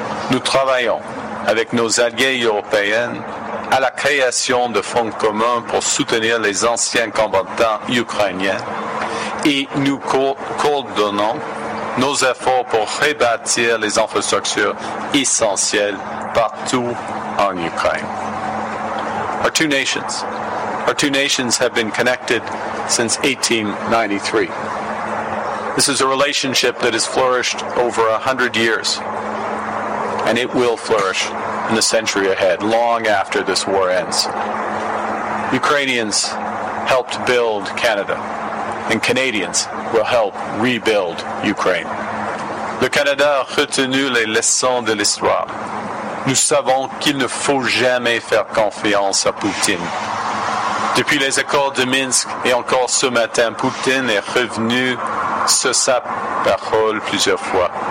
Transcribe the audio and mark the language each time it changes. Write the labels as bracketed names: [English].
[French] Nous travaillons avec nos alliés européens à la création de fonds communs pour soutenir les anciens combattants ukrainiens et nous coordonnons nos efforts pour rebâtir les infrastructures essentielles partout en Ukraine. [English] Our two nations have been connected since 1893. This is a relationship that has flourished over 100 years and it will flourish in the century ahead, long after this war ends. Ukrainians helped build Canada, and Canadians will help rebuild Ukraine. [French] Le Canada a retenu les leçons de l'histoire. Nous savons qu'il ne faut jamais faire confiance à Poutine. Depuis les accords de Minsk et encore ce matin, Poutine est revenu sur sa parole plusieurs fois.